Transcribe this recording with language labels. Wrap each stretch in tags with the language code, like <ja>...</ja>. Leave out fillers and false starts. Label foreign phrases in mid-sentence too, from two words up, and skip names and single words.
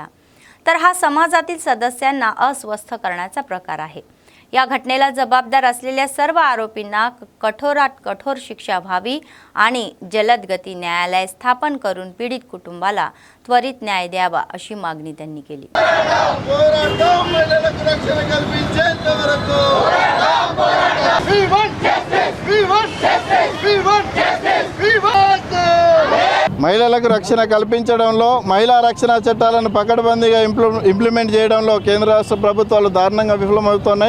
<mr>तर हा समाजातील सदस्यांना अस्वस्थ करण्याचा प्रकार आहे. या घटनेला जबाबदार असलेल्या सर्व आरोपींना कठोरात कठोर शिक्षा व्हावी आणि जलद गती न्यायालय स्थापन करून पीडित कुटुंबाला त्वरित न्याय द्यावा अशी मागणी त्यांनी केली.</mr> <te>మహిళలకు రక్షణ కల్పించడంలో మహిళా రక్షణ చట్టాలను పకడ్బందీగా ఇంప్లిమెంట్ చేయడంలో కేంద్ర రాష్ట్ర ప్రభుత్వాలు దారుణంగా విఫలమవుతున్నాయి.</te>